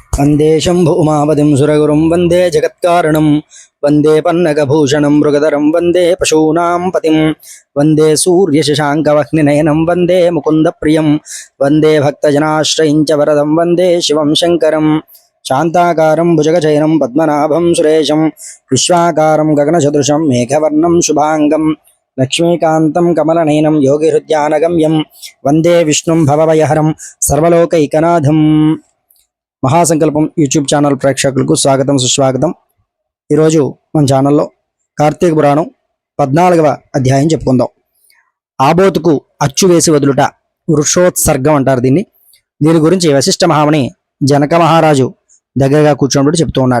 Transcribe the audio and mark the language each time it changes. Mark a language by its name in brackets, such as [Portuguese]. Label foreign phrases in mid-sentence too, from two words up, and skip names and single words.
[Sanskrit] वंदे शंभु उमापतिं सुरगुरुं वंदे जगत्कारणं वंदे पन्नगभूषणं मृगधरं वंदे पशूनां पतिं वंदे सूर्यशशाङ्कवह्निनयनं वंदे मुकुन्दप्रियं वंदे भक्तजनाश्रयं च वरदं वंदे शिवं शङ्करं शान्ताकारं भुजगशयनं पद्मनाभं सुरेशं विश्वाकारं गगनसदृशं मेघवर्णं शुभाङ्गं लक्ष्मीकान्तं कमलनयनं योगिहृद्यानगम्यं वंदे विष्णुं भवभयहरं सर्वलोकैकनाथं। [Telugu] మహాసంకల్పం యూట్యూబ్ ఛానల్ ప్రేక్షకులకు స్వాగతం సుస్వాగతం। ఈరోజు మన ఛానల్లో కార్తీక పురాణం 14వ అధ్యాయం చెప్పుకుందాం। ఆబోతుకు అచ్చు వేసి వదులుట వృక్షోత్సర్గం అంటారు దీన్ని। దీని గురించి వశిష్ఠ మహాముని జనక మహారాజు దగ్గరగా కూర్చోబెట్టి చెప్తూ ఉన్నాడు।